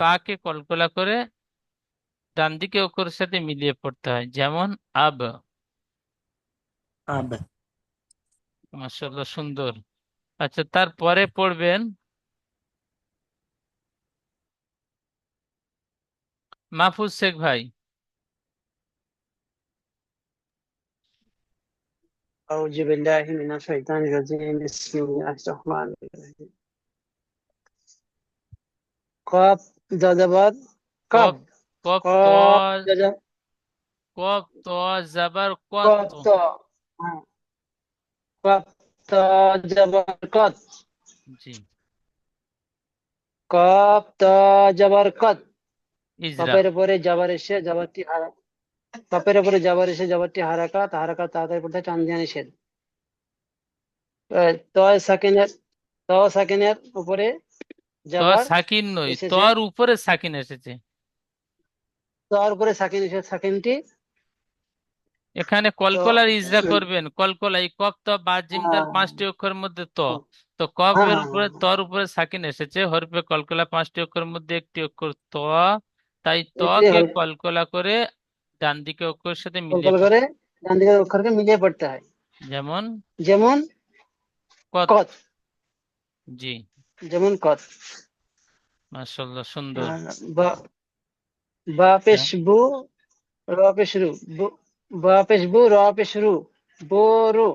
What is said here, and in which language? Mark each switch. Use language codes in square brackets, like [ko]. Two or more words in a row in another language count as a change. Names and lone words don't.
[bn] বাকে কলকলা করে ডান দিকে অক্ষরের সাথে মিলিয়ে পড়তে হয়। যেমন আব। আব। মাশাআল্লাহ, সুন্দর। আচ্ছা, তারপরে পড়বেন মাহফুজ শেখ ভাই। [ar] أعوذ بالله من الشيطان الرجيم بسم الله الرحمن الرحيم قاف زبر قاف [bn] কফ, কফ ত, [ar] قاف زبر [bn] কফ ত জাবার কত। [ar] قاف تا قاف تا زبر قط [bn] জি, [ar] قاف تا زبر قط [bn] ইজরা। কপের উপরে জাবার এসে জাবারটি কপের উপরে জাবার এসে জাবারটি হারাকাত হারাকাত তাড়াতাড়ি পড়তে টান দেওয়া নিষেধ। সাকিনের সাকিনের উপরে ত জাবার সাকিন নয়, এসেছে, তর উপরে সাকিন এসেছে। তার উপরে সাকিন এসে সাকিনটি এখানে তো কলকলার ইজরা করবেন। কলকলা, এই কফ ত বা জিম দাল হ্যাঁ 5টি অক্ষরের মধ্যে ত, তো হ্যাঁ কফের হ্যাঁ উপরে হ্যাঁ, তর উপরে সাকিন এসেছে, হরফে কলকলা 5টি অক্ষরের মধ্যে একটি অক্ষর ত, তাই ত এটি কে হল কলকলা করে ডান দিকে অক্ষরের সাথে মিলিয়ে কলকল করে পড়তে। ডান দিকের অক্ষরকে মিলিয়ে পড়তে হয়। যেমন যেমন কত। কত, জি, যেমন কত। মাশাআল্লাহ, সুন্দর। আর বা বা পেশ বু র পেশ রু বা পেশ বু র পেশ রু বোরু